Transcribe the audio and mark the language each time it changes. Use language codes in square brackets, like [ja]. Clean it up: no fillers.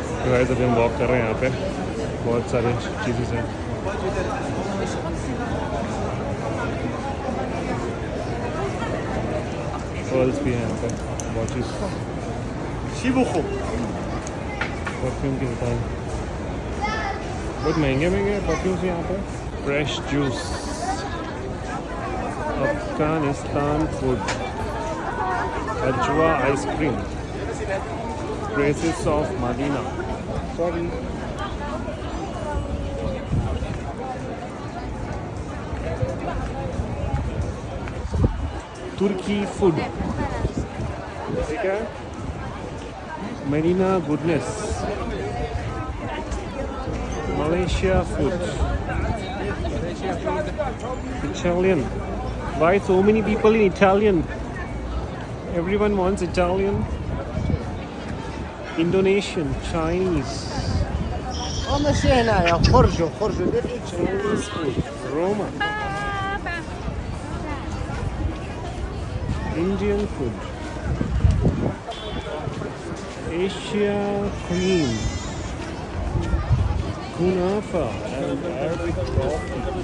[ur] Guys ابھی ہم walk کر رہے ہیں یہاں پہ, بہت سارے چیزیں ہیں. پرلس بھی ہیں یہاں پہ, واچز, شیبوخو پرفیوم کی دکان, بہت مہنگے مہنگے پرفیومس یہاں پہ. فریش جوس, افغانستان فوڈ, اجوا ice cream, traces of Medina. Sorry, Turkey food, ٹھیک ہے, مدینہ goodness, Malaysia food, Italian. [en] Why so many people in Italian? Everyone wants Italian. Indonesian, Chinese, [ar] ماشي هنايا خرجوا [en] Chinese food, Roma, Indian food, Asia cuisine, kunafa and Arabic coffee.